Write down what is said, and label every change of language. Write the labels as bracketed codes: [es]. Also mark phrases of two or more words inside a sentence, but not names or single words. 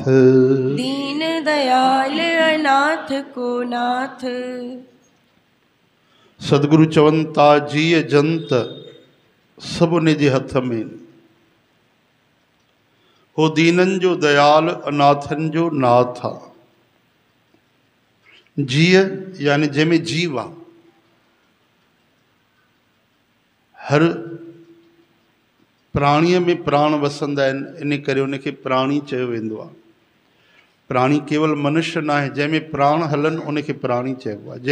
[hi] दीन दयाल अनाथ को नाथ। [sd] सदगुरु चवंता जीय जंत सभुने जे हथ में, हो दीनन जो दयाल अनाथन जो नाथ आ। जीय यानी जंहिंमें जीव आहे, हर प्राणीअ में प्राण वसंदा आहिनि, इन करे उनखे प्राणी चयो वेंदो आहे। प्राणी केवल मनुष्य न आहे, जंहिंमें प्राण हलनि उनखे प्राणी चइबो आहे।